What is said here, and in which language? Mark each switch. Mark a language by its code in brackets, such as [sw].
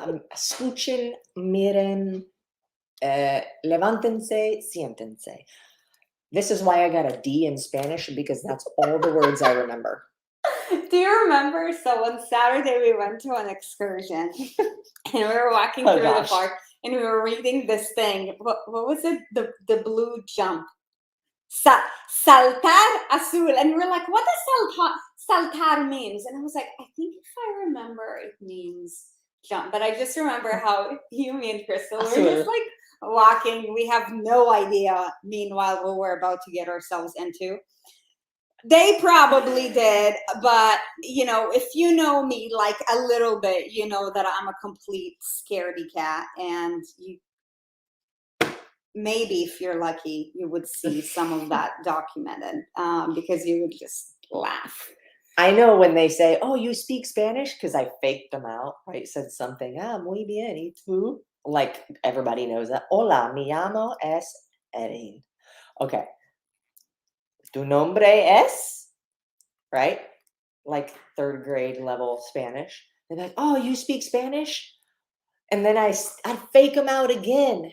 [es] Escuchen, miren, levántense, siéntense. [en] This is why I got a D in Spanish, because that's all the words I remember. Do you remember? So on Saturday we went to an excursion and we were walking through the park and we were reading this thing. What was it? The blue jump. [es] Saltar azul. [en] And we were like, what does saltar means? And I was like, I think if I remember, it means jump. But I just remember how you, me, and Crystal were just like walking. We have no idea, meanwhile, what we're about to get ourselves into. They probably did, but if you know me like a little bit, you know that I'm a complete scaredy cat, and maybe if you're lucky, you would see some of that documented, because you would just laugh. I know when they say, "Oh, you speak Spanish," because I faked them out, right? Said something, [es] muy bien, ¿y tú? [en] Like everybody knows that. [es] Hola, mi llamo es [en] Erin. Okay. [es] Tu nombre es, [en] right? Like third grade level Spanish. They're like, "Oh, you speak Spanish?" And then I fake them out again.